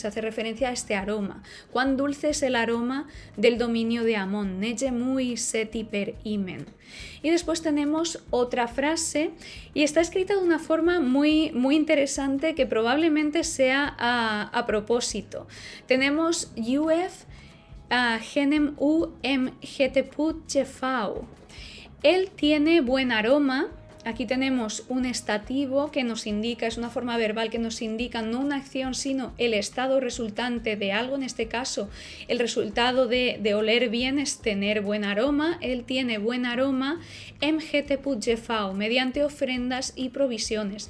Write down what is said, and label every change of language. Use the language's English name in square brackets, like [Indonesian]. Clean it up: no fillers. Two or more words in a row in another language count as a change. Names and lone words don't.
[Spanish] Se hace referencia a este aroma. Cuán dulce es el aroma del dominio de Amón, [Ancient Egyptian] nege muy seti per imen. [Spanish] Y después tenemos otra frase, y está escrita de una forma muy, muy interesante, que probablemente sea a propósito. [Ancient Egyptian] Tenemos Yuf genem u em geteput jefau. [Spanish] Él tiene buen aroma. Aquí tenemos un estativo que nos indica, es una forma verbal que nos indica no una acción, sino el estado resultante de algo. En este caso, el resultado de oler bien es tener buen aroma. Él tiene buen aroma [Ancient Egyptian] em geteput jefau, [Spanish] mediante ofrendas y provisiones.